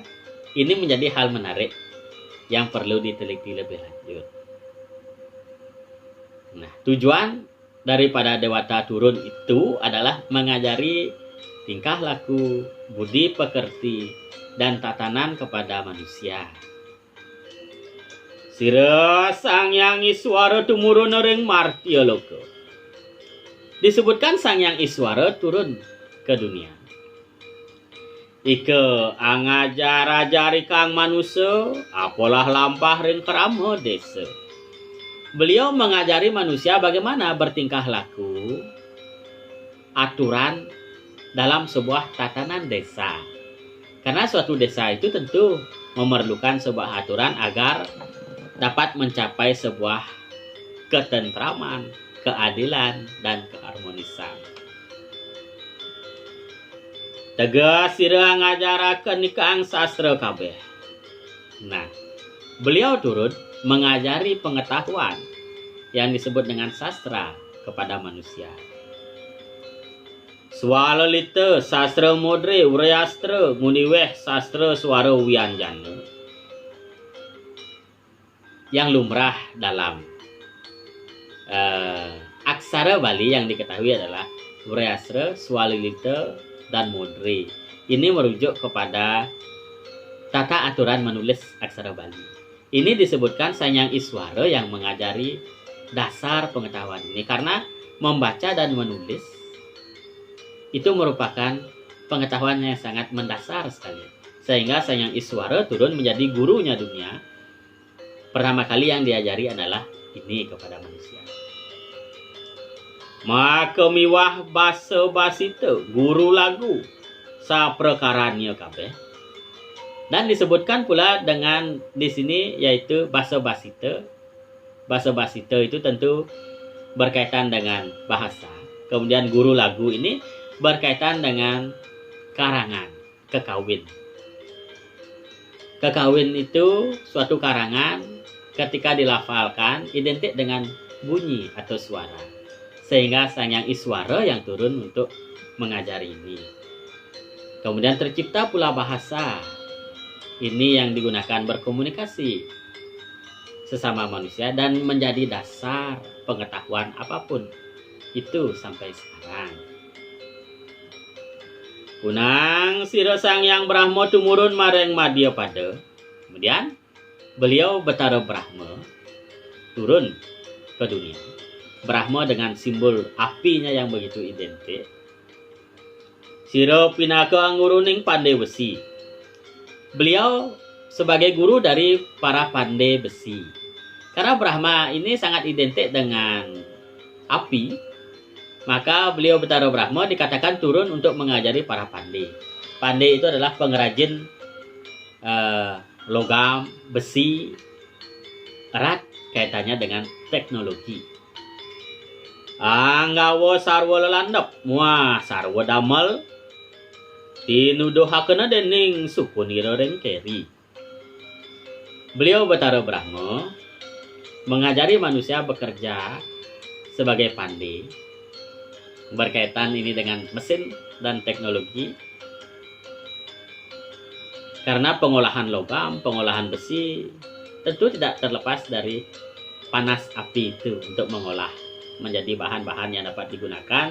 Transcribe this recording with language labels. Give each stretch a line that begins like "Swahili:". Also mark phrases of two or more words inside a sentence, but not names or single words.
Indonesian: Ini menjadi hal menarik yang perlu diteliti lebih lanjut. Nah, tujuan daripada dewata turun itu adalah mengajari tingkah laku, budi pekerti, dan tatanan kepada manusia.
Kawi: Sira Sang Hyang Iswara tumurun ring martya loka.
Indonesian: Disebutkan Sang Hyang Iswara turun ke dunia.
Kawi: Ike angajar-ajari kang manusia, apalah lampah ring krama desa.
Indonesian: Beliau mengajari manusia bagaimana bertingkah laku, aturan dalam sebuah tatanan desa. Karena suatu desa itu tentu memerlukan sebuah aturan agar dapat mencapai sebuah ketentraman, keadilan, dan keharmonisan.
Kawi: Tegas sira ngajaraken nikang sastra kabeh.
Indonesian: Nah, beliau turut mengajari pengetahuan yang disebut dengan sastra kepada manusia.
Kawi: Swalalita sastra modre uryastra muniweh sastra swara wianjana.
Indonesian: Yang lumrah dalam aksara Bali yang diketahui adalah uryastra, swalalita, dan modre. Ini merujuk kepada tata aturan menulis aksara Bali. Ini disebutkan Sang Hyang Iswara yang mengajari dasar pengetahuan ini karena membaca dan menulis itu merupakan pengetahuan yang sangat mendasar sekali. Sehingga Sang Hyang Iswara turun menjadi gurunya dunia. Pertama kali yang diajari adalah ini kepada manusia.
Kawi: Makemiwah basa basita guru lagu saprekaranya kabeh.
Indonesian: Dan disebutkan pula dengan di sini yaitu
Kawi: basa basita. Basa basita
Indonesian: itu tentu berkaitan dengan bahasa. Kemudian
Kawi: guru lagu
Indonesian: ini berkaitan dengan karangan, kekawin. Kekawin itu suatu karangan ketika dilafalkan identik dengan bunyi atau suara. Sehingga Sang Hyang Iswara yang turun untuk mengajari ini. Kemudian tercipta pula bahasa. Ini yang digunakan berkomunikasi sesama manusia dan menjadi dasar pengetahuan apapun. Itu sampai sekarang.
Kawi: Kunang sira Sang Hyang Brahma tumurun mareng madya pada.
Indonesian: Kemudian beliau Batara Brahma turun ke dunia. Brahma dengan simbol apinya yang begitu identik.
Kawi: Sira pinaka angguruning pandai besi.
Indonesian: Beliau sebagai guru dari para pandai besi. Karena Brahma ini sangat identik dengan api, maka beliau Batara Brahma dikatakan turun untuk mengajari para pandai. Pandai itu adalah pengrajin logam, besi, erat kaitannya dengan teknologi.
Kawi: Anggawa sarwa lelandap, muah sarwa damel, tinuduhakena dening sukunira ring keri.
Indonesian: Beliau Batara Brahma mengajari manusia bekerja sebagai pandai berkaitan ini dengan mesin dan teknologi. Karena pengolahan logam, pengolahan besi tentu tidak terlepas dari panas api itu untuk mengolah menjadi bahan-bahan yang dapat digunakan.